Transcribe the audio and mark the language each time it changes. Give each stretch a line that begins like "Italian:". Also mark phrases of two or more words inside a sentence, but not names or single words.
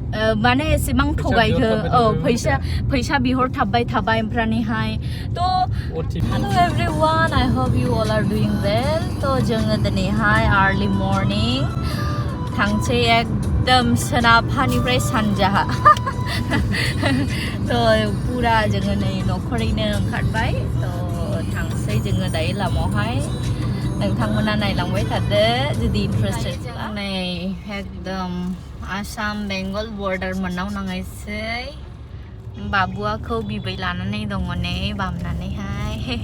Bodo: माने एसेबां थगायखो फैसा बिहरथाबबाय थाबाय ओमफ्रायहाय तो
English: hello everyone I hope you all are doing well
Bodo: तो जोङो दिनैहाय
English: early morning
Bodo: थांसै एकदम सोनाबहानिफ्राय सानजाहा तो पुरा जोङो नै न'खरैनो ओंखारबाय तो थांसै जोङो दायो लामायावहाय नोंथांमोना नायलांबाय थादो जुदि इन्ट्रेस्टेड नै एकदम आसाम बेंगल बर्डार मोननाव नाङैसै बाबुआ खौ बिबै लानानै दङ नै बामनानैहाय